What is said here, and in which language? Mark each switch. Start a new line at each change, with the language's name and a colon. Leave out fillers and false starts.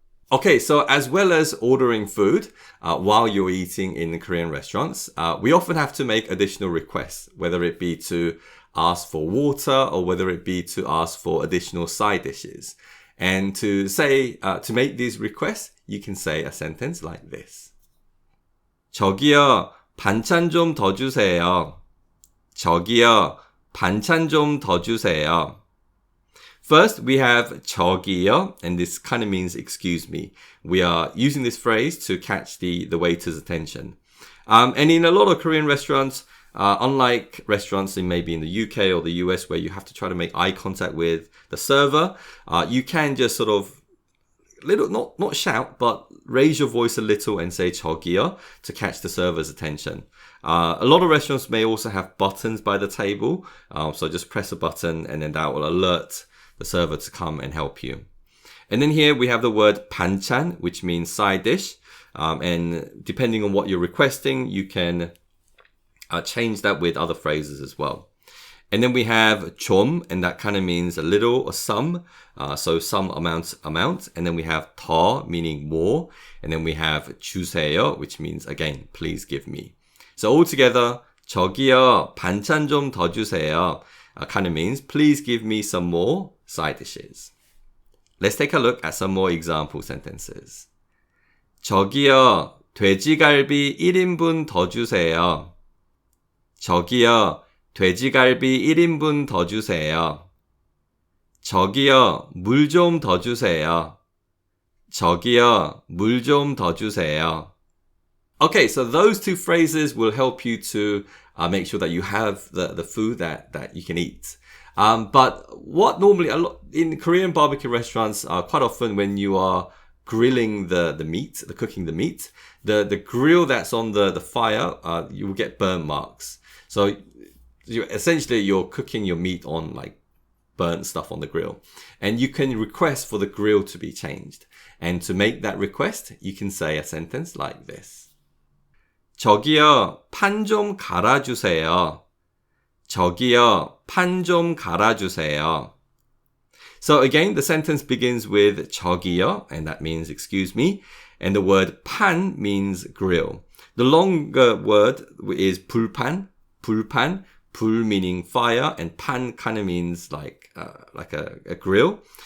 English: Okay, so as well as ordering food while you're eating in Korean restaurants, we often have to make additional requests, whether it be to ask for water or whether it be to ask for additional side dishes. And to make these requests, you can say a sentence like this.
Korean: 저기요, 반찬 좀 더 주세요. 저기요, 반찬 좀 더 주세요.
English: First, we have 저기요, and this kind of means excuse me. We are using this phrase to catch the waiter's attention. And in a lot of Korean restaurants, unlike restaurants maybe in the UK or the US where you have to try to make eye contact with the server, you can just sort of not shout, but raise your voice a little and say 저기요 to catch the server's attention. A lot of restaurants may also have buttons by the table, so just press a button and then that will alert the server to come and help you. And then here we have the word 반찬, which means side dish. And depending on what you're requesting, you can change that with other phrases as well. And then we have 좀, and that kind of means a little or some. So some amount. And then we have 더, meaning more. And then we have 주세요, which means, again, please give me. So altogether,
Korean: 저기요, 반찬 좀 더 주세요.
English: Kind of means, please give me some more side dishes. Let's take a look at some more example sentences.
Korean: 저기요, 돼지갈비 1인분 더 주세요. 저기요, 돼지갈비 1인분 더 주세요. 저기요, 물 좀 더 주세요. 저기요, 물 좀 더 주세요.
English: Okay, so those two phrases will help you to make sure that you have the food that you can eat. But what normally, in Korean barbecue restaurants, quite often when you are grilling the meat, cooking the meat, the grill that's on the fire, you will get burn marks. So essentially you're cooking your meat on like burnt stuff on the grill. And you can request for the grill to be changed. And to make that request, you can say a sentence like this.
Korean: 저기요, 판 좀 갈아주세요. 저기요, 판 좀 갈아주세요.
English: So again, the sentence begins with 저기요, and that means excuse me. And the word 판 means grill. The longer word is 불판, 불판, 불 meaning fire, and 판 kind of means like a grill.